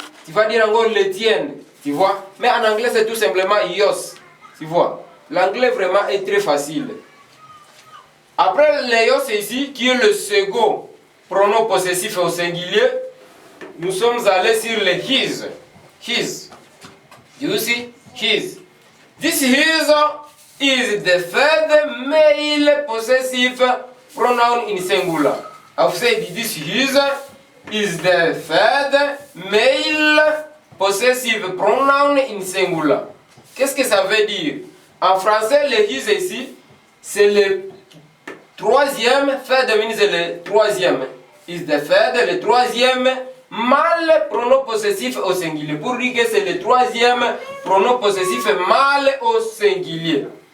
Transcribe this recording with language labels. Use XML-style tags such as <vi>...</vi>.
<fr>Tu vas dire encore les tiennes. Tu vois? Mais en anglais, c'est tout simplement yos. Tu vois? L'anglais vraiment est très facile. Après le yos ici, qui est le second pronom possessif au singulier, nous sommes allés sur le his.</fr> <en>His. Do you see? His. This his is the third male possessive pronoun in singular. I've said this his is the third male possessive pronoun in singular.</en> <fr>Qu'est-ce que ça veut dire? En français, le his ici, c'est le troisième,</fr> <en>third means</en> <fr>le troisième.</fr> <en>Is the third,</en> <fr>le troisième mâle pronom possessif au singulier. Pour dire que c'est le troisième pronom possessif mâle au singulier.</fr>